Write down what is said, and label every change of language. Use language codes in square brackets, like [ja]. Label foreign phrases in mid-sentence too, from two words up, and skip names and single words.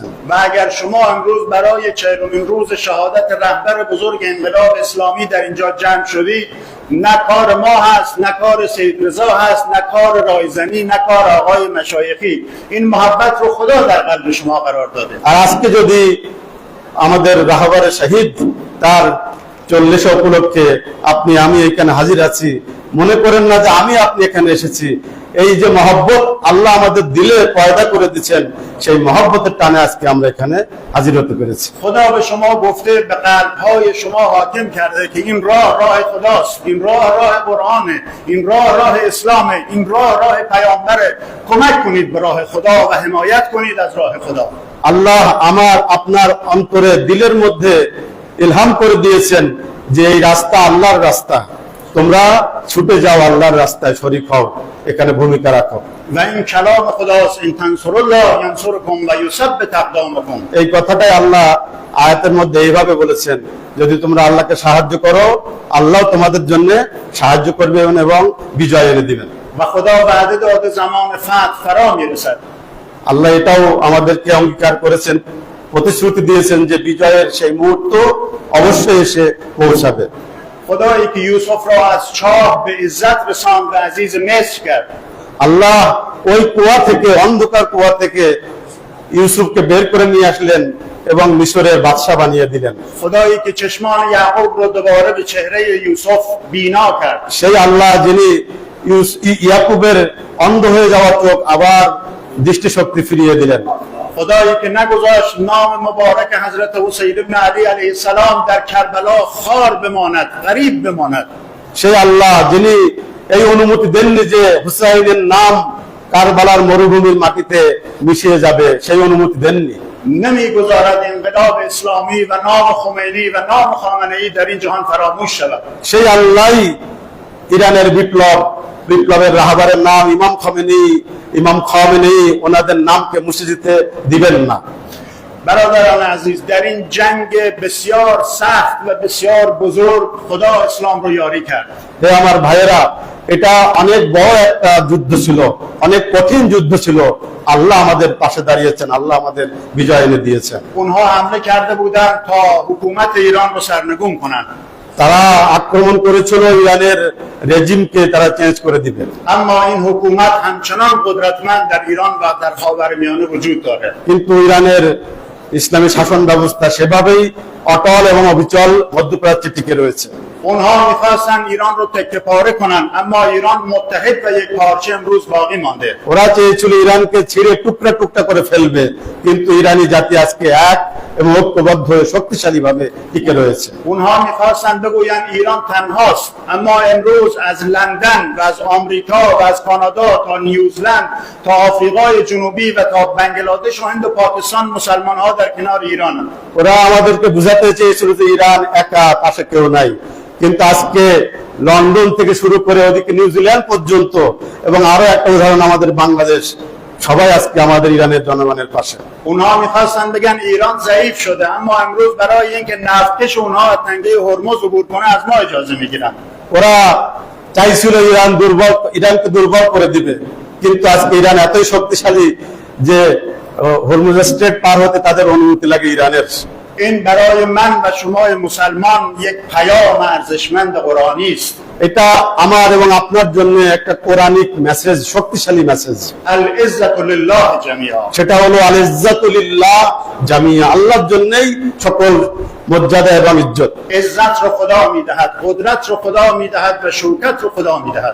[fa] و اگر شما امروز برای 40مین روز شهادت رهبر بزرگ انقلاب اسلامی در اینجا جمع شدید، نه کار ما هست، نه کار سید رضا هست، نه کار رایزنی، نه کار آقای مشایخی، این محبت رو خدا در قلب شما قرار داده. [bn] আর আজকে যদি আমাদের রাহবারে শহীদ তার 40 উপলক্ষে আপনি আমি এখানে হাজির আছি, মনে করেন না যে আমি আপনি এখানে এসেছি। এই যে মহব্বত আল্লাহ আমাদের দিলে পয়দা করে দিচ্ছেন, সেই মহব্বতের টানে আজকে আমরা এখানে হাজির হতে পেরেছি। [fa] خدا به شما گفته، به قلب‌های شما حاکم کرده که این راه راه خداست، این راه راه قرآنه، این راه راه اسلامه، این راه راه پیامبره. کمک کنید به راه خدا و حمایت کنید از راه خدا. [bn] আল্লাহ আমার আপনার অন্তরে দিলের মধ্যে ইলহাম করে দিয়েছেন যে এই রাস্তা আল্লাহর রাস্তা, তোমরা ছুটে যাও আল্লাহর রাস্তায়, শরীক হও, এখানে ভূমিকা রাখো। [fa] و این کلام خداست، این [ar] تنصر الله ینصرکم و یثبت اقدامکم. [bn] এই কথাটাই আল্লাহ আয়াতের মধ্যে এইভাবে বলেছেন, যদি তোমরা আল্লাহকে সাহায্য করো, আল্লাহ তোমাদের জন্য সাহায্য করবেন এবং বিজয় এনে দিবেন। [fa] و خدا وعده داده زمان فتح فرا میرسد. [bn] আল্লাহ এটাও আমাদেরকে অঙ্গীকার করেছেন, প্রতিশ্রুতি দিয়েছেন যে বিজয়ের সেই মুহূর্ত অবশ্যই এসে পৌঁছাবে। [fa] خدایی که یوسف را از چاه به عزت رساند و عزیز مصر کرد. [bn] আল্লাহ ওই কুয়া থেকে, অন্ধকার কুয়া থেকে ইউসুফকে বের করে নিয়ে আসলেন এবং মিশরের বাদশা বানিয়ে দিলেন। [fa] خدایی که چشمان یعقوب را دوباره به چهره یوسف بینا کرد. [bn] সেই আল্লাহ যিনি ইয়াকুবের অন্ধ হয়ে যাওয়া চোখ আবার দৃষ্টিশক্তি ফিরিয়ে দিলেন। [fa] خدایی که نگذاشت نام مبارک حضرت حسین ابن علی علیه السلام در کربلا خار بماند، غریب بماند. [bn] সেই আল্লাহ যিনি এই অনুমতি দেননি যে হুসাইনের নাম কারবালার মরুভূমির মাটিতে মিশিয়ে যাবে, সেই অনুমতি দেননি। [fa] نمیگذارد انقلاب اسلامی و نام خمینی و نام خامنه‌ای در این جهان فراموش شود. [bn] সেই আল্লাহই ইরানের বিপ্লবের রাহবারের নাম ইমাম খমেনি, ওনাদের নামকে মুছে দিতে দিবেন না। [fa] برادران عزیز، در این جنگ بسیار سخت و بسیار بزرگ خدا اسلام رو یاری کرد. [bn] হে আমার ভাইয়েরা, এটা অনেক বড় একটা যুদ্ধ ছিল, অনেক কঠিন যুদ্ধ ছিল। আল্লাহ আমাদের পাশে দাঁড়িয়েছেন, আল্লাহ আমাদের বিজয় এনে দিয়েছেন। [fa] اونها حمله کرده بودند تا حکومت ایران رو سرنگون کنند. [bn] তারা আক্রমণ করেছিল ইরানের রেজিমকে তারা চেঞ্জ করে দিবে। [fa] اما این حکومت همچنان قدرتمند در ایران و در خاورمیانه وجود دارد. [bn] কিন্তু ইরানের ইসলামী শাসন ব্যবস্থা সেভাবেই অটল এবং অবিচল মধ্যপ্রাচ্যে টিকে রয়েছে। [fa] اونها میخواستن ایران رو تکه پاره کنن، اما ایران متحد و یک پارچه امروز باقی مانده. [bn] ওরা চেয়েছিল ইরানকে ছিঁড়ে টুকরা টুকরা করে ফেলবে, কিন্তু ইরানি জাতি আজকে এক এবং ঐক্যবদ্ধ হয়ে শক্তিশালী ভাবে টিকে রয়েছে। [fa] اونها میخواستن بگوین ایران تنهاست، اما امروز از لندن و از آمریکا و از کانادا تا نیوزلند تا آفریقای جنوبی و تا بنگلادش و هند و پاکستان مسلمان ها در کنار ایرانند. [bn] ওরা আমাদেরকে বুঝাতে চেয়েছিল যে ইরান একা, পাশে কেউ নাই, কিন্তু আজকে লন্ডন থেকে শুরু করে ওদিকে নিউজিল্যান্ড পর্যন্ত এবং আরো একটা উদাহরণ আমাদের বাংলাদেশ, সবাই আজকে আমাদের ইরানের জনগণের পাশে। [fa] اونها میخواستن بگن ایران ضعیف شده، اما امروز برای اینکه نفتکش اونها از تنگه هرمز عبور کنه از ما اجازه میگیرن. [bn] ওরা চাইছিল ইরানকে দুর্বল করে দিবে, কিন্তু আজকে ইরান এতই শক্তিশালী যে হরমুজ স্ট্রেট পার হতে তাদের অনুমতি লাগে ইরানের। [fa] این برای من و شما مسلمان یک پیام ارزشمند قرآنی است. [bn] এটা আমার এবং আপনার জন্য একটা [en] Quranic message, [bn] শক্তিশালী মেসেজ। [ar] العزة لله جميعا. [bn] সেটা হলো [ar] العزة لله جميعا, [bn] আল্লাহর জন্যই সকল মর্যাদা এবং ইজ্জত। [fa] عزت رو خدا میدهد، قدرت رو خدا میدهد و شوکت رو خدا میدهد.